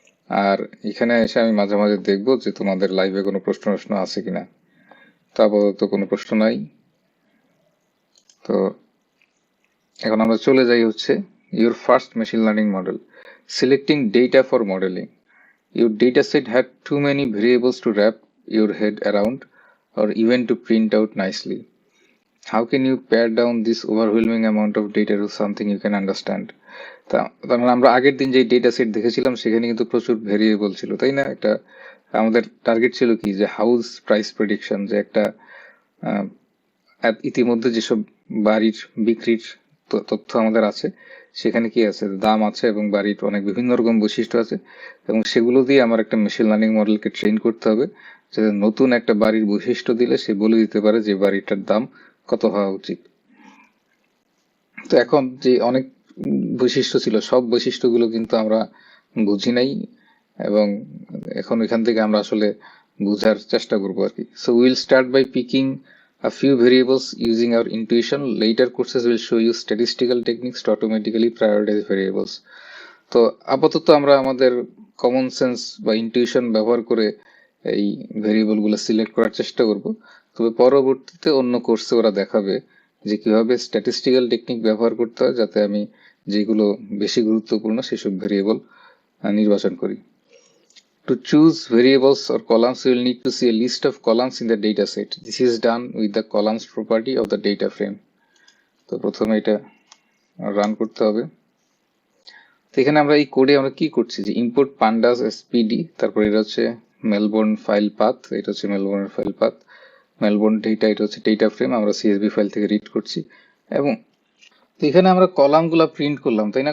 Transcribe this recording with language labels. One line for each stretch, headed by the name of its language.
Bangla: আর এখানে এসে আমি মাঝে মাঝে দেখবো যে তোমাদের লাইভে কোনো প্রশ্ন আছে কিনা। তো আপাতত কোনো প্রশ্ন নাই। তো এখন আমরা চলে যাই হচ্ছে
English: Your first machine learning model, selecting data for modelling. Your dataset had too many variables to wrap your head around or even to print out nicely. How can you pare down this overwhelming amount of data to something you can understand?
Bangla: তার মানে আমরা আগের দিন যে data set দেখেছিলাম সেখানে কিন্তু প্রচুর ভেরিয়েবল ছিল, তাই না? একটা আমাদের টার্গেট ছিল কি, যে হাউস প্রাইস প্রেডিকশন, যে একটা ইতিমধ্যে যেসব বাড়ির বিক্রির তথ্য আমাদের আছে সেখানে কি আছে, দাম আছে এবং বাড়ির অনেক বিভিন্ন রকম বৈশিষ্ট্য আছে, এবং সেগুলো দিয়ে আমার একটা মেশিন লার্নিং মডেলকে ট্রেন করতে হবে যাতে নতুন একটা বাড়ির বৈশিষ্ট্য দিলে সে বলে দিতে পারে যে বাড়িটার দাম কত হওয়া উচিত। তো এখন যে অনেক বৈশিষ্ট্য ছিল, সব বৈশিষ্ট্যগুলো কিন্তু আমরা বুঝি নাই, এবং এখন এখান থেকে আমরা আসলে বুঝার চেষ্টা করবো আর কি।
English: So will start by picking a few variables using our intuition. Later courses will show you statistical techniques to automatically prioritize variables.
Bangla: তো আপাতত আমরা আমাদের কমন সেন্স বা ইনটিউশন ব্যবহার করে এই ভেরিয়েবল গুলো সিলেক্ট করার চেষ্টা করব। তবে পরবর্তীতে অন্য কোর্সে ওরা দেখাবে যে কিভাবে স্ট্যাটিস্টিক্যাল টেকনিক ব্যবহার করতে হয় যাতে আমি যেগুলো বেশি গুরুত্বপূর্ণ সেসব ভেরিয়েবল নির্বাচন করি।
English: To choose variables or columns, you will need to see a list of columns in the data set. This is done with the columns property of the data frame.
Bangla: তো প্রথমে এটা রান করতে হবে। তো এখানে আমরা এই কোডে আমরা কি করছি, যে ইম্পোর্ট pandas spd, তারপর এটা হচ্ছে মেলবোর্ন ফাইল পাথ, এটা হচ্ছে মেলবোর্নের ফাইল পাথ, মেলবোর্ন ডেটা, এটা হচ্ছে ডেটা ফ্রেম, আমরা সিএসভি ফাইল থেকে রিড করছি। এবং এখানে আমরা কলামগুলা প্রিন্ট করলাম, তাই না?